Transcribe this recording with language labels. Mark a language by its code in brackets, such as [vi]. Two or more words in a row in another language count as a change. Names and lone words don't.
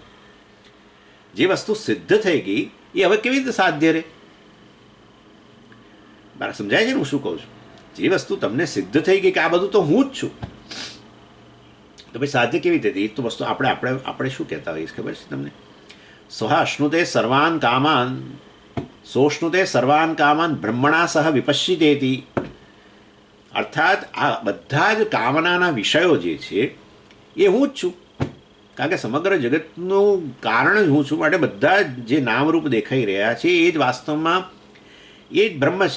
[gu] જે વસ્તુ સિદ્ધ થઈ ગઈ એ હવે કેવી રીતે સાધ્ય રહે? બરાબર સમજાય છે ને હું શું કહું છું? જે વસ્તુ તમને સિદ્ધ થઈ ગઈ કે આ બધું તો હું જ છું, તો ભાઈ સાધ્ય કેવી રીતે? એ તો વસ્તુ આપણે શું કહેતા હોઈએ ખબર છે તમને? [sa] સ્વઃશ્નુતે સર્વાન કામાન સોષ્ણુતે સર્વાન કામાન બ્રહ્મણા સહ વિપશ્યિતેતિ. [gu] અર્થાત આ બધા જ કામનાના વિષયો જે છે એ હું જ છું. કારણ કે સમગ્ર જગતનું કારણ જ હું છું. માટે બધા જે નામરૂપ દેખાઈ રહ્યા છે એ જ વાસ્તવમાં એ જ બ્રહ્મ છે.